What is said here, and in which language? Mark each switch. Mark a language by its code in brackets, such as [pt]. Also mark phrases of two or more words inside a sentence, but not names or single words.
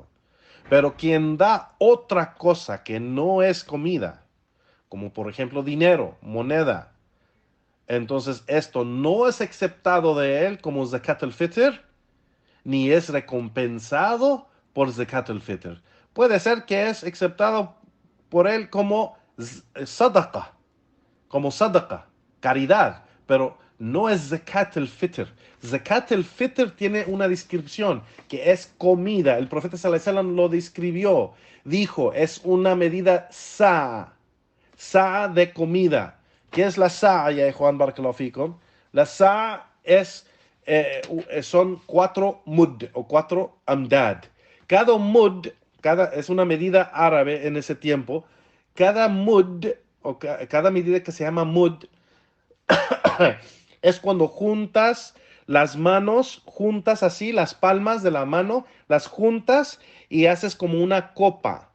[es] Pero quien da otra cosa que no es comida, como por ejemplo dinero, moneda, entonces esto no es aceptado de él como [ar] زكاة الفطر, [es] ni es recompensado por [ar] زكاة الفطر. [es] Puede ser que es aceptado por él como sadaqa, caridad, pero no es [ar] زكاة الفطر. زكاة الفطر [es] tiene una descripción que es comida. El profeta [ar] صلى الله عليه وسلم [es] lo describió. Dijo, es una medida sa'a de comida. ¿Qué es la sa'a, ya Juan [ar] بارك الله فيكم? [es] La sa'a son 4 mud o 4 amdad. Cada mud, es una medida árabe en ese tiempo. Cada mud, o cada medida que se llama mud, es cuando juntas las manos, juntas así, las palmas de la mano, las juntas y haces como una copa.